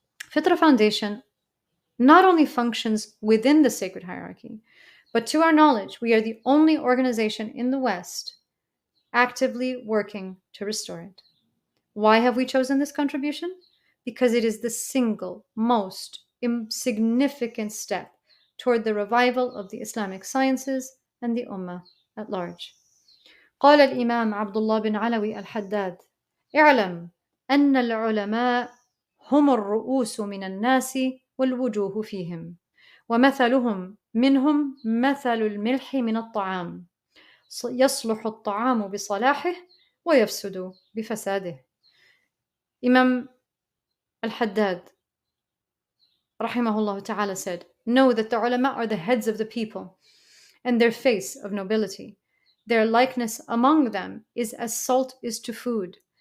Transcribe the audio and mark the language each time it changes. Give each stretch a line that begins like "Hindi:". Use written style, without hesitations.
English: Fitra Foundation not only functions within the sacred hierarchy, but to our knowledge, we are the only organization in the West actively working to restore it. Why have we chosen this contribution? Because it is the single most significant step toward the revival of the Islamic sciences and the Ummah at large.
Arabic: قال الإمام عبد الله بن علوي الحداد: اعلم أن العلماء هم الرؤوس من الناس والوجوه فيهم، ومثلهم منهم مثل الملح من الطعام، يصلح الطعام بصلاحه ويفسد بفساده.
English: Imam al-Haddad rahimahullah ta'ala said, know that the ulama are the heads of the people and their face of nobility. Their likeness among them is as salt is to food.